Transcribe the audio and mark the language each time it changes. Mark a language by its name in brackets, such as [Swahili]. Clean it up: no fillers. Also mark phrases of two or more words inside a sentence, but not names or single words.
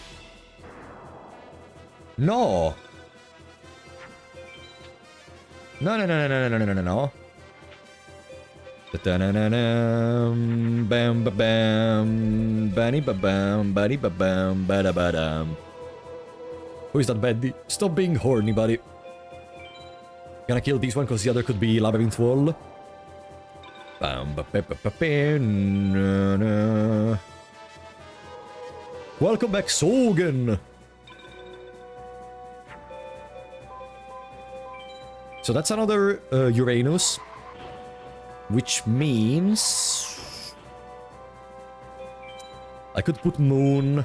[English] No. No. Bam ba bam, bani ba bam, bani ba bam, bada badam. Who is that Betty? Stop being horny, buddy. Gonna kill this one because the other could be Labyrinth Wall. Bam ba ba ba ba ba. Welcome back, Sogen. So that's another Uranus, which means I could put Moon.